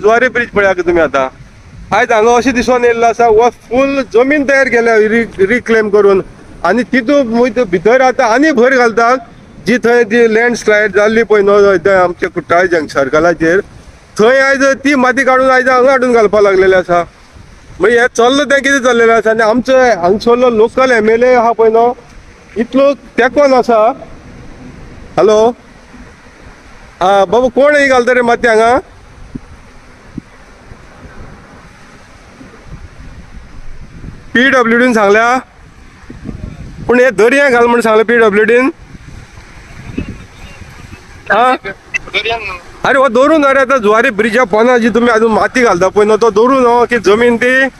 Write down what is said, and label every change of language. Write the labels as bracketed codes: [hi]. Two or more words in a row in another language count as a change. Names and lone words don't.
[kok] ज्वारी ब्रिज पळयात तुमी आतां आयज हांगा अशें दिसून येयल्लें आसा हो फूल जमीन तयार केल्या रिक्लेम करून आनी तितून भितर आतां आनी भर घालतात जी थंय ती लँडस्लायड जाल्ली पळय न्हू आमच्या कुट्टाळे सर्कलाचेर थंय आयज ती माती काडून आयज हांगा हाडून घालपाक लागलेले आसा म्हणजे हे चल्लां तें कितें चल्लेलें आसा आनी आमचो हांगसरलो लोकल MLA आहा पळय न्हू इतलो तेंकोन आसा हॅलो आं बाबा कोण ही घालता रे माती हांगा PWDन सांगल्या पूण हे दर्या घाल म्हण सांगलें PWDन हाँ अरे वो दोरू ना रे आता ज्वारी ब्रिजा पोना जी तुम्ही अजून माती घालता पळय न्हू तो दोरू न्हू की जमीन ती